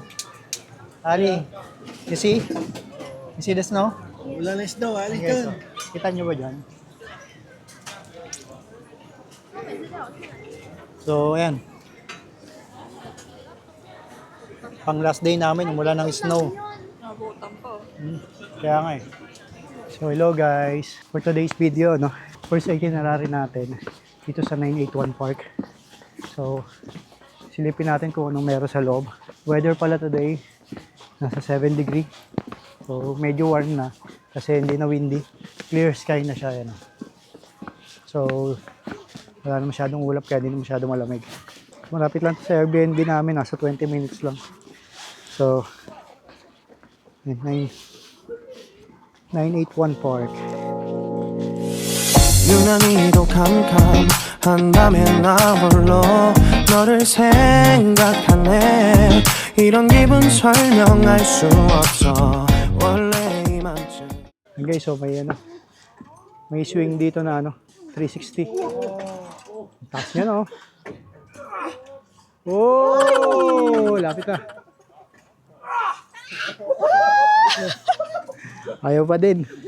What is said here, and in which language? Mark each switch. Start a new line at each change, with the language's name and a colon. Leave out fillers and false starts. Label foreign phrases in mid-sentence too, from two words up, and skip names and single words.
English: Ali, you see? You see the snow?
Filipino: Wala na snow, alis Okay, doon. so, kita nyo ba dyan? So, ayan. Pang
English: last day
Filipino: namin, mula ng snow. Nabutan po. Kaya nga eh. So,
English: hello guys. For today's video, no? First itinerary
Filipino: natin dito sa 981 Park. So, silipin natin kung anong meron sa loob. Weather pala today, nasa 7 degree. So, medyo warm na kasi hindi na windy.
English: Clear sky
Filipino: na siya, yan. So, wala na masyadong ulap kaya hindi na masyadong malamig. Malapit lang sa Airbnb namin, nasa 20 minutes lang. So, 981 Park.
Korean: 유난히도 캄캄한다면 나 홀로 너를 생각하네 이런 기분 설명할 수 없어 원래 이맘쯤.
Filipino: Okay, so may swing dito na 360. Taas niya, no? Oh, lapit na. Ayaw pa din.